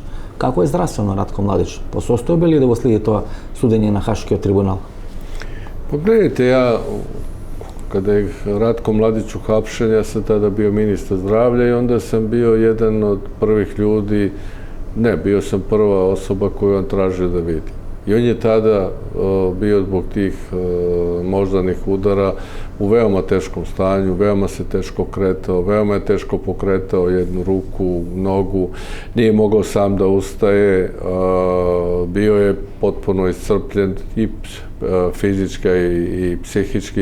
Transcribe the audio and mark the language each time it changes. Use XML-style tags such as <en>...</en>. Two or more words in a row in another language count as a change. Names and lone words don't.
<mk>Како е здравствено Ратко Младич? Посостојбе ли да го следи тоа судење на Хашкиот трибунал?</mk> <sr>Pogledajte, ja, kada je Ratko Mladić uhapšen, ja sam tada bio ministar zdravlja i onda sam bio jedan od prvih ljudi, bio sam prva osoba koju on tražio da vidi. I on je tada bio zbog tih moždanih udara u veoma teškom stanju, veoma se teško kretao, veoma je teško pokretao jednu ruku, nogu, nije mogao sam da ustaje, bio je potpuno iscrpljen i fizički i psihički.</sr>